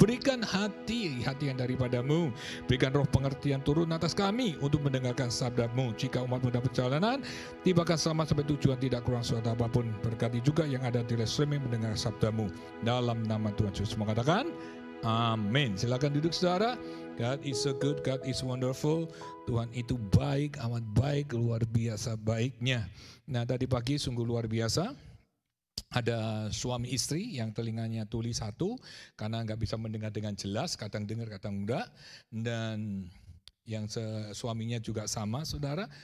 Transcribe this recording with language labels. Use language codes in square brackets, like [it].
[id] Berikan hati yang daripadamu. Berikan roh pengertian turun atas kami untuk mendengarkan sabda-Mu. Jika umat muda perjalanan, tibakan selamat sampai tujuan, tidak kurang suatu apapun. Berkati juga yang ada di live streaming mendengar sabda-Mu. Dalam nama Tuhan Yesus mengatakan, amin. Silakan duduk saudara. [en] God is so good, God is wonderful. [id] Tuhan itu baik, amat baik, luar biasa baiknya. Nah, tadi pagi sungguh luar biasa. Ada suami istri yang telinganya tuli satu karena nggak bisa mendengar dengan jelas, kadang dengar, kadang enggak. Dan yang suaminya juga sama, saudara.